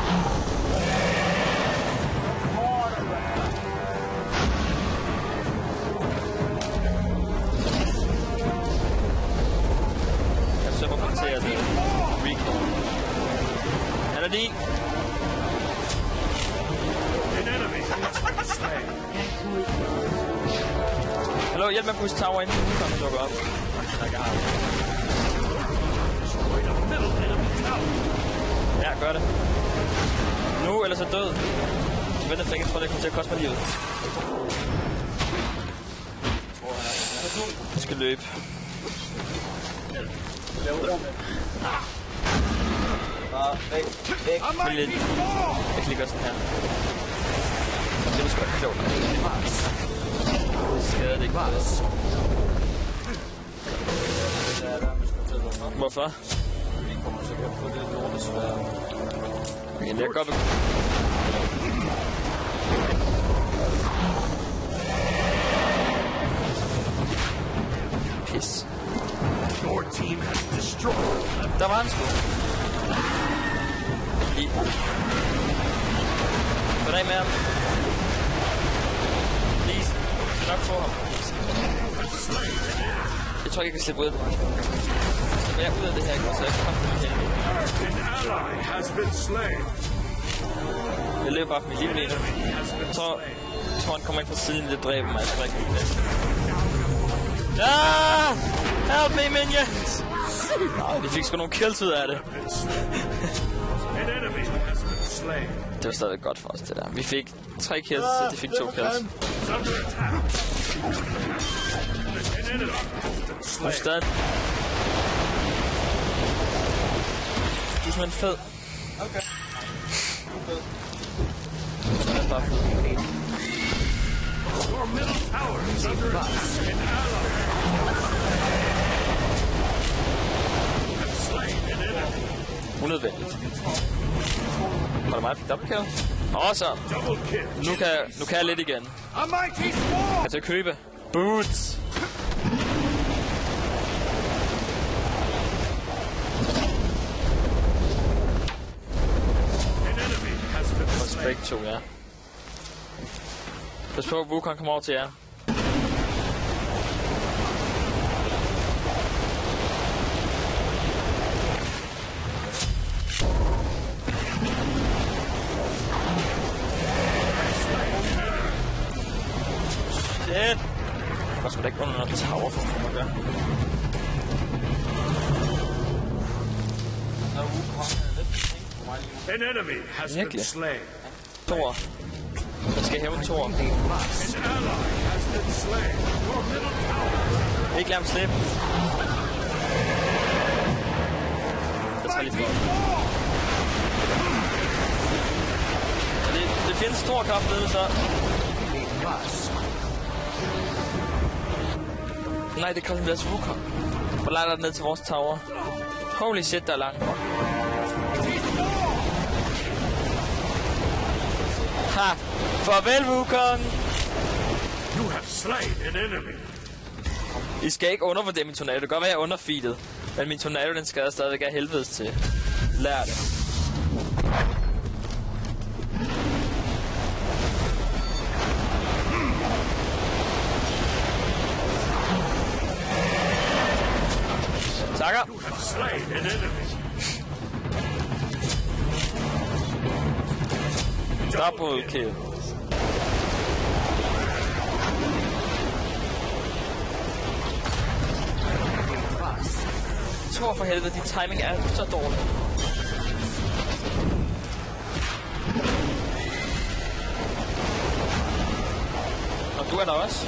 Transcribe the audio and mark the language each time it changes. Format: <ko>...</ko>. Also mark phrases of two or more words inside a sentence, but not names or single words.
<da>Jeg forsøger at håndtere det. Recall. Han er din.</da> <en>An enemy has been slain.</en> <da>Hallo, hjælp med at pusse tower inden den kommer dukker op.</da> <en>Destroyed a middle enemy tower.</en> <da>Ja, gør det. Nu, ellers er død. Vent et flæk, jeg tror, det kommer til at koste mig livet. Jeg skal løbe. Væk.</da> <en>A mighty storm!</en> <da>Jeg klikker sådan her. Det var sgu da klogt. Det skader det ikke bare. Hvorfor? Vi kommer sikkert at få det lortet svært. Okay, læg op. Pis.</da> <en>Your team has destroyed.</en> <da>Der var han sgu. Hvordan med ham? Please. Nok få ham. Jeg tror ikke, jeg kan slippe ud af det. Jeg er ud af det her, så jeg kan komme til det her.</da> <en>An ally has been slain.</en> <da>Jeg løber bare for mit liv lige nu. Jeg tror, han kommer ind fra siden, det dræber mig. Jeg tror ikke, det. Ah!</da> <en>Help me, minions!</en> <da>Nej, vi fik sgu nogle kills ud af det.</da> <en>An enemy has been slain.</en> <da>Det var stadig godt for os, det der. Vi fik 3 kills, så de fik 2 kills.</da> <en>It's under attack. An enemy has been</en> <da>Og</da> <en>slain.</en> <da>stadig. Du er simpelthen fed. Okay. Du er bare fed.</da> <en>Your middle tower is under attack. An ally has slain an enemy.</en> <da>Unødvendigt. Var det mig, der fik</da> <en>double kill?</en> <da>Awesome.</da> <en>Double kill.</en> <da>Nu kan jeg lidt igen.</da> <en>A mighty swarm.</en> <da>Kan jeg købe? Boots.</da> <en>An enemy has been slain.</en> <da>Respekt 2, ja. Pas på, Wukong kommer over til jer. Shit! Der skulle da ikke under noget tower for mig at gøre. Der er Wukong lidt sent for mig lige nu.</da> <en>An enemy has been</en> <da>Virkelig?</da> <en>slain.</en> <da>Thor. Jeg skal hæve Thor.</da> <en>An ally has been slain. Your middle tower.</en> <da>Ikke lad ham slippe. Jeg tager lige for. Det findes stor kamp nede så. Nej, det kommer deres Wukong. Hvor langt er det ned til vores tower?</da> <en>Holy shit,</en> <da>der er langt. Ha! Farvel, Wukong!</da> <en>You have slain an enemy.</en> <da>I skal ikke undervurdere min tornado. Det kan godt være, jeg er underfeedet. Men min tornado, den skal jeg stadigvæk have helvedes til. Lær det. Takker.</da> <en>You have slain an enemy. Double kill.</en> <da>Thor for helvede, din timing er så dårlig. Og du er der også.</da>